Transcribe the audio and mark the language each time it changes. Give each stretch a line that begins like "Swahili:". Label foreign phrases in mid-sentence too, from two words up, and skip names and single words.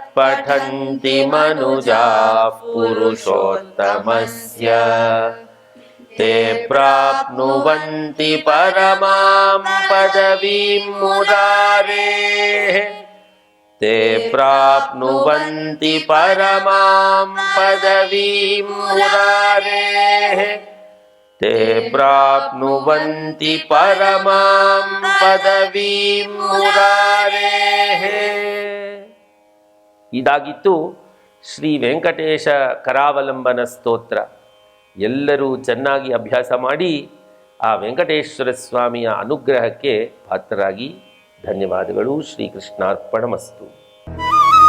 Sanskrit: पठन्ति मनुजाः पुरुषोत्तमस्य ते प्राप्नुवन्ति परमां पदवीं मुरारेः ते प्राप्नुवन्ति परमां पदवीं मुरारेः ते प्राप्नुवन्ति परमां पदवीं मुरारेः.
Kannada: ಇದಾಗಿತ್ತು ಶ್ರೀ ವೆಂಕಟೇಶ ಕರಾವಲಂಬನ ಸ್ತೋತ್ರ. ಎಲ್ಲರೂ ಚೆನ್ನಾಗಿ ಅಭ್ಯಾಸ ಮಾಡಿ ಆ ವೆಂಕಟೇಶ್ವರ ಸ್ವಾಮಿಯ ಅನುಗ್ರಹಕ್ಕೆ ಪಾತ್ರರಾಗಿ. ಧನ್ಯವಾದಗಳು. ಶ್ರೀಕೃಷ್ಣಾರ್ಪಣಮಸ್ತು.